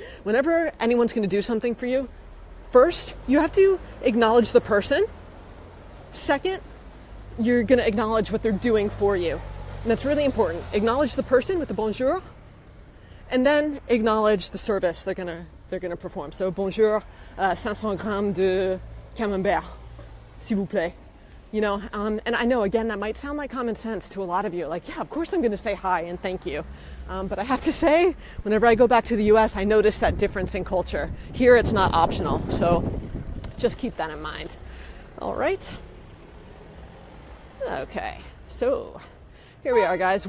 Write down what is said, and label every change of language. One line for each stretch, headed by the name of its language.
English: Whenever anyone's going to do something for you, first, you have to acknowledge the person. Second, you're going to acknowledge what they're doing for you. And that's really important. Acknowledge the person with the bonjour, and then acknowledge the service they're going to perform.
French: So bonjour, 500 grammes de camembert, s'il vous plaît.
English: And I know, again, that might sound like common sense to a lot of you. Like, yeah, of course I'm going to say hi and thank you. But I have to say, whenever I go back to the U.S., I notice that difference in culture. Here, it's not optional. So just keep that in mind. All right. Okay. So Here we are, guys.